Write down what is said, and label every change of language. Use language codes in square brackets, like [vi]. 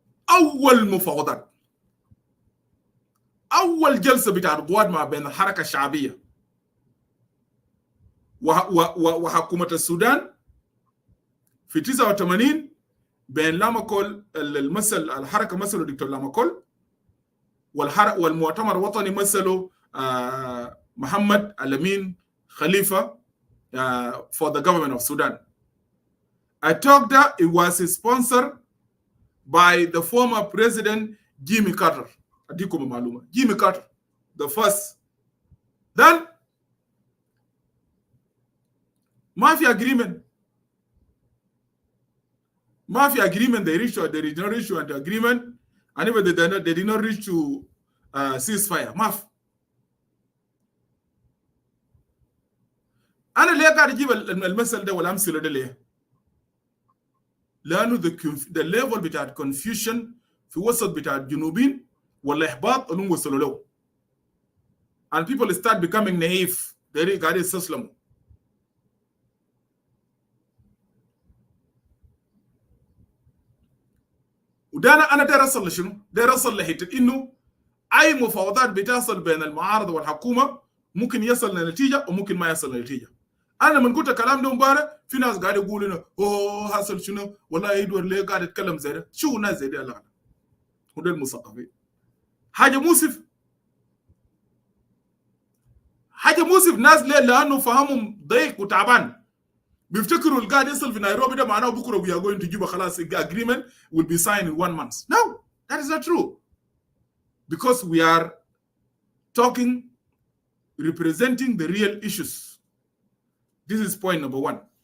[ar] أول مفاوضات أول جلسة بتاع القوات ما بين الحركة الشعبية وحكومة السودان في 89 بين لاماكول المثل الحركة مثله دكتور لاماكول والمؤتمر الوطني مثله محمد الأمين خليفة [en] for the government of Sudan. I talked that it was sponsored by the former president Jimmy Carter. [ar] أديكم معلومة. Jimmy Carter, [en] the first. [ar] Then ما في agreement. ما في agreement. [en] They did not reach to an agreement. And even they did not reach to ceasefire. [ar] ما في. أنا ليه قاعد أجيب المثل ده والأمثلة ده ليه؟ لأنه [en] the level [ar] بتاع confusion في وسط بتاع الجنوبين والإحباط اللي هم وصلوا له. [en] And people start becoming naive. [ar] they قاعد يستسلموا. وده أنا داير أصل لشنو؟ داير أصل لحتة إنه أي مفاوضات بتحصل بين المعارضة والحكومة ممكن يصل لنتيجة وممكن ما يصل لنتيجة. أنا من قلت الكلام ده امبارح في ناس قاعد يقولوا لنا أوه حصل شنو؟ والله يدور ليه قاعد يتكلم زي ده؟ شو ناس زي ده لا هو ده المثقفين. حاجة مؤسف. حاجة مؤسف ناس ليه؟ لأنه فهمهم ضيق وتعبان. بيفتكروا القاعد يصل في نيروبي ده معناه بكرة [en] we are going to Juba [ar] خلاص [en] agreement will be signed in 1 month. No, that is not true. Because we are talking, representing the real issues. This is point number 1.